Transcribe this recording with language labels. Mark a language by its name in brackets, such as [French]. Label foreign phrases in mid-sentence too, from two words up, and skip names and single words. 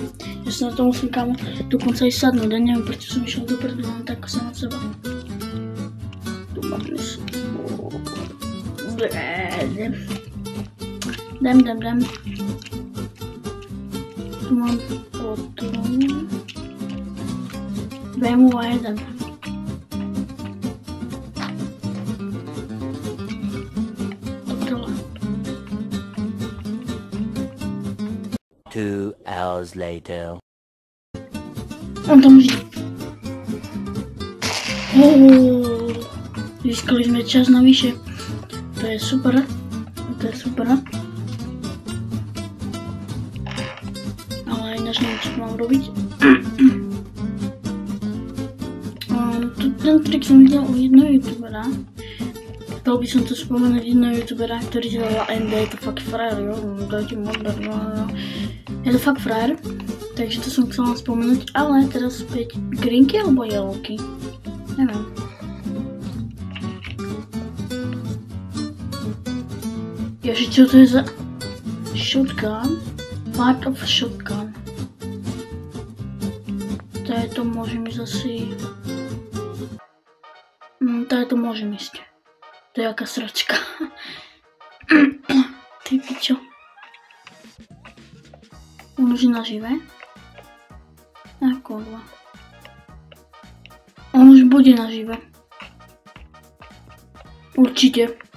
[Slovak] Ja sa na to musím, kámo, dokonca aj sadnúť, ja neviem, prečo som išiel do prdela, tak sa na seba. Dám. Tu mám potom. Vemu a jeden. [English] Two hours later. [Slovak] On tam už je. Získali sme čas navyše. To je super. Ale ináč neviem, čo mám robiť. Ten trik som videl u jednoho youtubera. Chcel by som to spomenúť jednoho youtubera, ktorý sa volá ND, je to fakt frajer, jo. Dajte modré, je to fakt frajer. Takže to som chcela spomenúť, ale teraz späť greenky alebo yellowky? Neviem. Ježi, čo to je za... [English] Shotgun? Part of shotgun. [Slovak] To môžem ísť asi... To môžem ísť. To je jaká sračka. Ty pičo. On už je nažive? Kurva. On už bude nažive. Určite.